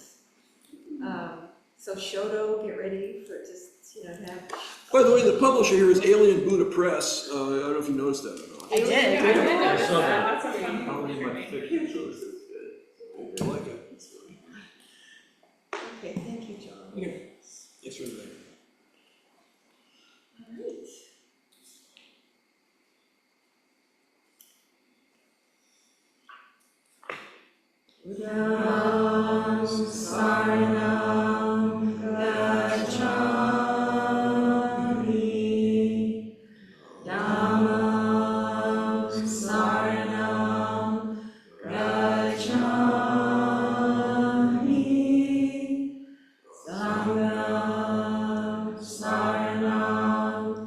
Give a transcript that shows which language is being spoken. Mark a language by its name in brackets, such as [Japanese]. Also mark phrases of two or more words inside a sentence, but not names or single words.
[English] So Shoto, get ready for just, to have. By the way, the publisher here is Alien Buddha Press, I don't know if you noticed that or not. I did. Yeah, I did notice saw that. that. That's a fun How one many for my me. fiction choices good? I like it. Okay, thank you, John. Okay. Yes, sir. [Pali] Buddham saranam gacchami, Dhammam saranam gacchami, Sangham saranam